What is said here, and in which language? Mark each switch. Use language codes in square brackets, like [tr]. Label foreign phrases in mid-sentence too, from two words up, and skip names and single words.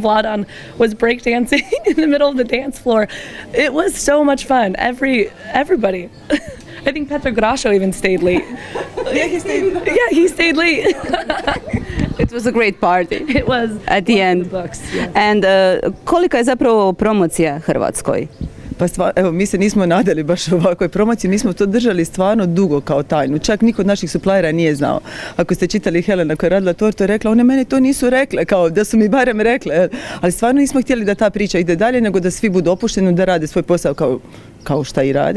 [en] Vladan was breakdancing in the middle of the dance floor. It was so much fun. Everybody. I think Petr Grasho even stayed late. Yeah, he stayed late. It was a great party. It was at the end. Books, yes. [hr] And kolika je zapravo promocija Hrvatskoj? Pa evo, mi se nismo nadali baš ovakvoj promociji, mi smo to držali stvarno dugo kao tajnu. Čak niko od naših suplajera nije znao. Ako ste čitali Helena koja je radila tortu, je rekla, one mene to nisu rekle, kao da su mi barem rekle. Ali stvarno nismo htjeli da ta priča ide dalje, nego da svi budu opušteni, da rade svoj posao kao šta i rade.